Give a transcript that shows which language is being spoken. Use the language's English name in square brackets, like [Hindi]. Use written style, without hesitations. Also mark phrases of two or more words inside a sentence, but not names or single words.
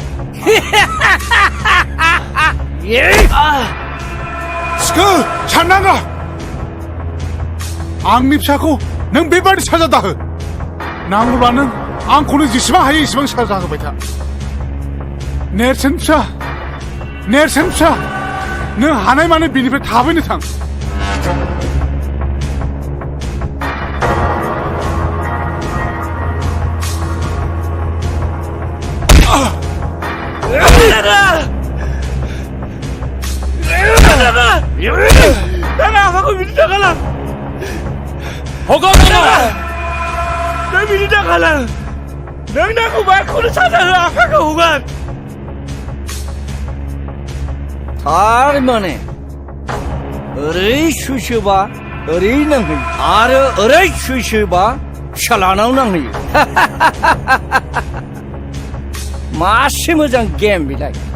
[Bodo] सिखो सान्दागा आंनि फिसाखौ नों बेबादि साजा दाहो नांगौब्ला नों आंखौनो जेसेबां हायो एसेबां साजा होबाय था नेरसोन फिसा नों हानाय माने बेनिफ्राय थाबैनो थां [Korean] 나가 하고 미리 나가라. 너 미리 나가라. 넌 마이크를 찾아서 아까가 오간. [Bodo] थारमाने ओरै सुइसोबा ओरै नांहैयो आरो ओरै सुइसोबा फिसालानाव नांहैयो मासे मोजां गेम बेलाय